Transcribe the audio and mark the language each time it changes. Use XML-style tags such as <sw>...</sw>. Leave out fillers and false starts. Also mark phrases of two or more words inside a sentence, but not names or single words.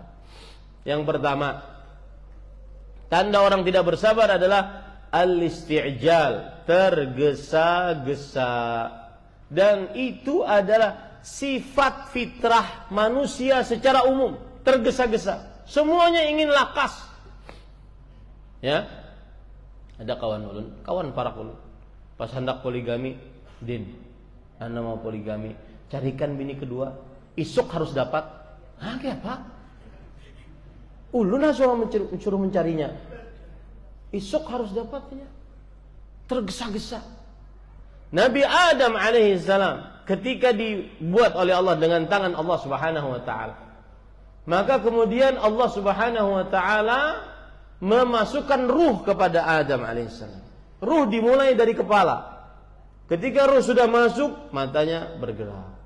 <id>Yang pertama, tanda orang tidak bersabar adalah al-isti'jal, tergesa-gesa. Dan itu adalah sifat fitrah manusia secara umum, tergesa-gesa. Semuanya ingin lakas. Ya.</id> <bjn>Ada kawan ulun, kawan parak ulun, pas hendak poligami, din, Anda mau poligami, carikan bini kedua, isuk harus dapat. Kayak apa? Ulun suruh mencarinya. Isuk harus dapatnya. Tergesa-gesa.</bjn> <id>Nabi Adam alaihissalam ketika dibuat oleh Allah dengan tangan Allah</id> <ar>سبحانه وتعالى,</ar> <id>maka kemudian Allah</id> <ar>سبحانه وتعالى</ar> <id>memasukkan ruh kepada Adam alaihissalam. Ruh dimulai dari kepala. Ketika ruh sudah masuk, matanya bergerak.</id>